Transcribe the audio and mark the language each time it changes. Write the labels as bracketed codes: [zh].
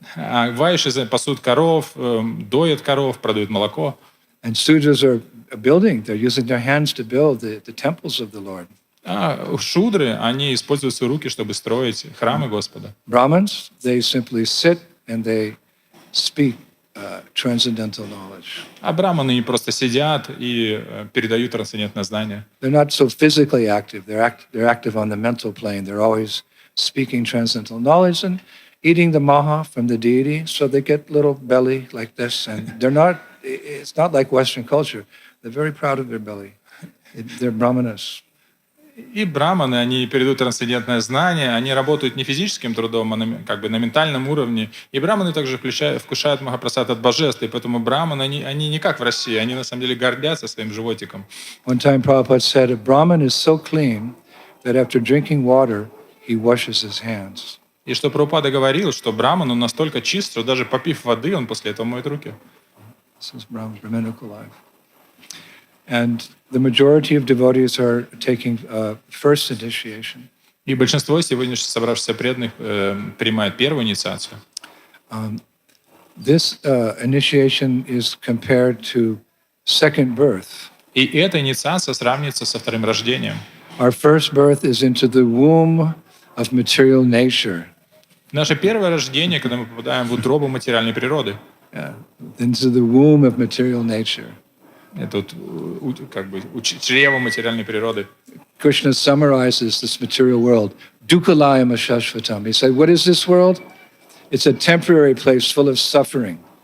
[ru] А вайши пасут коров, доят коров, продают молоко. [en] And Sudras are building, they're using their hands to build the temples of the Lord. [ru] А шудры, они используют свои руки, чтобы строить храмы Господа. [en] Brahmins, they simply sit and they speak transcendental knowledge. [ru] А браманы просто сидят и передают трансцендентное знание. [en] They're not so physically active. They're active on the mental plane. They're always speaking transcendental knowledge and eating the maha from the deity, so they get little belly like this. And it's not like Western culture. They're very proud of their belly. They're brahmanas. [ru] И браманы, они передают трансцендентное знание, они работают не физическим трудом, а на ментальном уровне. И браманы также вкушают махапрасад от божеств, и поэтому браманы, они не как в России, они на самом деле гордятся своим животиком. [en] One time Prabhupada said, a Brahman is so clean that after drinking water, he washes his hands. [ru] И что Прабхупада говорил, что браман, он настолько чист, что даже попив воды, он после этого моет руки. [en] This is Brahminical life. And the majority of devotees are taking first initiation. [ru] И большинство сегодняшних собравшихся преданных принимают первую инициацию. [en] This initiation is compared to second birth. [ru] И эта инициация сравнится со вторым рождением. [en] Our first birth is into the womb of material nature. [ru] Наше первое рождение, когда мы попадаем в утробу материальной природы. [en] Into the womb of material nature. [ru] Это чрево материальной природы. [en] Krishna summarizes this material world. [sa] Dukhalayam ashashvatam. [en] He said, what is this world? It's a temporary place full of suffering.